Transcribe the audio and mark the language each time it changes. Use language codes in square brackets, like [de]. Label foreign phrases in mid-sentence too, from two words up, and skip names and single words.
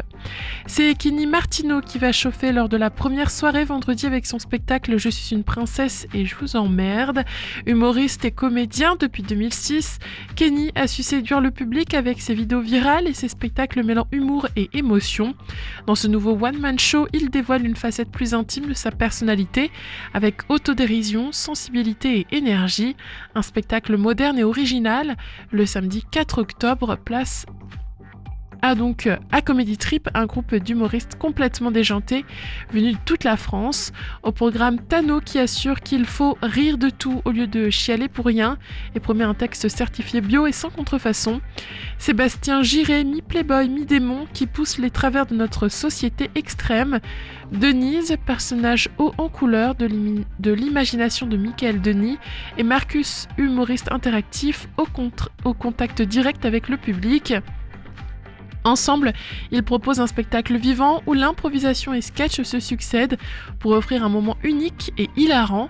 [fr] C'est Kenny Martino qui va chauffer lors de la première soirée vendredi avec son spectacle Je suis une princesse et je vous emmerde. Humoriste et comédien depuis 2006, Kenny a su séduire le public avec ses vidéos virales et ses spectacles mêlant humour et émotion. Dans ce nouveau [en] one-man show, [fr] il dévoile une facette plus intime de sa personnalité avec autodérision, sensibilité et énergie, un spectacle moderne et original. Le samedi 4 octobre, place à Comedy Trip, un groupe d'humoristes complètement déjantés venus de toute la France. Au programme, Tano qui assure qu'il faut rire de tout au lieu de chialer pour rien et promet un texte certifié bio et sans contrefaçon. Sébastien Giré, mi-playboy, mi-démon, qui pousse les travers de notre société extrême. Denise, personnage haut en couleur de l'imagination de Michael Denis, et Marcus, humoriste interactif au contact direct avec le public. Ensemble, ils proposent un spectacle vivant où l'improvisation et sketch se succèdent pour offrir un moment unique et hilarant.